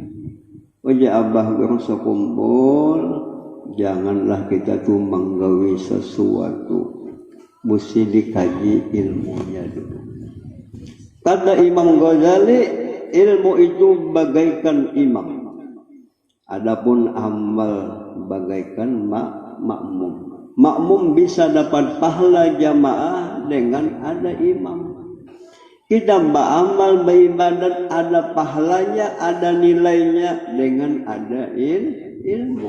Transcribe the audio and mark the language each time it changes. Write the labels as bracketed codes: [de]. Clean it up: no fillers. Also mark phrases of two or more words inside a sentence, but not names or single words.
[bjn] Wajah abah berasa kumpul, janganlah kita tuh menggawi sesuatu, mesti dikaji ilmunya dulu. [id] Kata Imam Ghazali, ilmu itu bagaikan imam. Adapun amal bagaikan makmum. Makmum bisa dapat pahala jamaah dengan ada imam. Kita beramal beribadat ada pahalanya, ada nilainya dengan ada ilmu.